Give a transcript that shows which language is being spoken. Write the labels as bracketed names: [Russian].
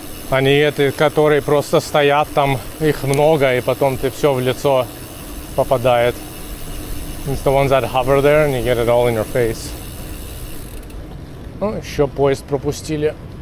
[Russian] Они эти, которые просто стоят там, их много, и потом ты все в лицо попадает. [English] It's the ones that hover there, and you get it all in your face. [Russian] Oh, еще поезд пропустили.